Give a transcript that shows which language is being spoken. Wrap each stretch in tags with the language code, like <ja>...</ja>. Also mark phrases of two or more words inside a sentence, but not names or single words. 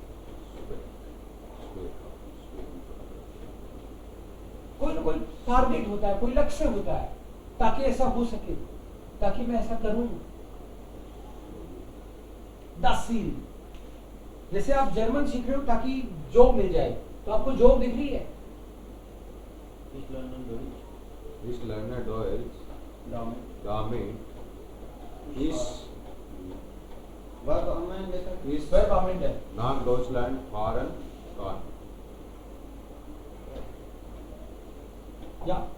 <hi>कोई ना कोई टारगेट होता है, कोई लक्ष्य होता है ताकि ऐसा हो सके, ताकि मैं ऐसा करूं. द सील. जैसे आप जर्मन सीख रहे हो ताकि जॉब मिल जाए, तो आपको जॉब दिख रही है.</hi> <de>East Lerner Deutsch. Damit ist Verb am Ende. nach Deutschland fahren kann. Ja.</de>